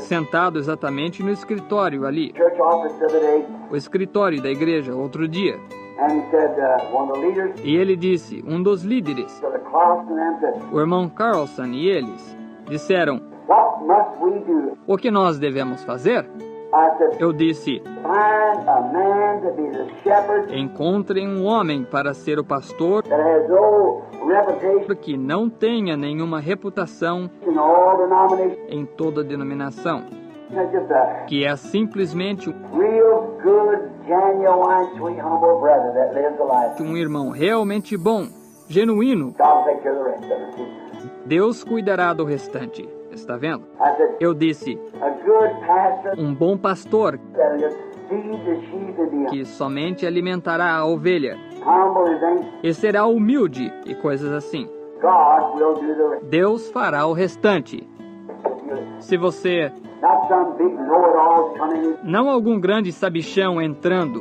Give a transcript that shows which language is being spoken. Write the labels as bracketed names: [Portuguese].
[Portuguese] sentado exatamente no escritório ali, [English] church office the other day, [Portuguese] o escritório da igreja, outro dia. [English] and he said, one of the leaders, [Portuguese] E ele disse, um dos líderes, [English] Brother Clausen, and them said, [Portuguese] o irmão Carlson e eles, disseram, [English] what must we do? [Portuguese] o que nós devemos fazer? [English] I said, [Portuguese] Eu disse, [English] find a man to be the shepherd [Portuguese] encontrem um homem para ser o pastor [English] that has no reputation [Portuguese] que não tenha nenhuma reputação [English] in all denominations. [Portuguese] em toda denominação, [English] It's just a [Portuguese] que é simplesmente [English] real good, genuine, sweet, humble brother that lives a life. [Portuguese] um irmão realmente bom, genuíno. [English] God will take care of the rest of it. [Portuguese] Deus cuidará do restante. Está vendo? [English] I said, [Portuguese] Eu disse, [English] a good pastor [Portuguese] um bom pastor [English] that'll just feed the sheep and be [Portuguese] que somente alimentará a ovelha [English] humble as anything. [Portuguese] e será humilde e coisas assim. [English] God will do the rest. [Portuguese] Deus fará o restante. Se você, [English] Not some big know-it-all coming in, [Portuguese] não algum grande sabichão entrando,